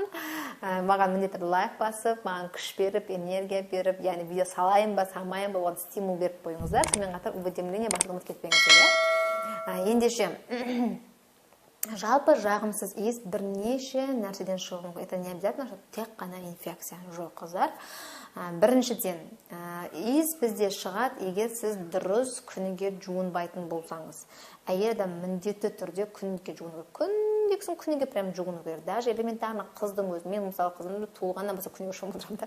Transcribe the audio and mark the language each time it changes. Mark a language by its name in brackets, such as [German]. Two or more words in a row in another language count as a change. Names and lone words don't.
[Kazakh] Маған міндетті лайк басып, маған күш беріп, энергия беріп, яғни видео салайын ба, салмайын ба, оған стимул беріп қойыңыздар. Сонымен қатар уведомление басып кетпеңіздер. Ендеше жалпы жағымсыз иіс бірнеше нәрседен шығуы мүмкін. [Russian] Это не обязательно, что [Kazakh] тек қана инфекция. Жоқ, қыздар. Біріншіден, иіс бізде шығады, егер сіз дұрыс күніге жуынбайтын болсаңыз. Әйел адам міндетті түрде күніге жуыну керек. Күніге прям жуыну керек. [Russian] Даже элементарно [Kazakh] қыздың өзі, мен мысалы қызымды туылғаннан болса күніге шомылдырамын да.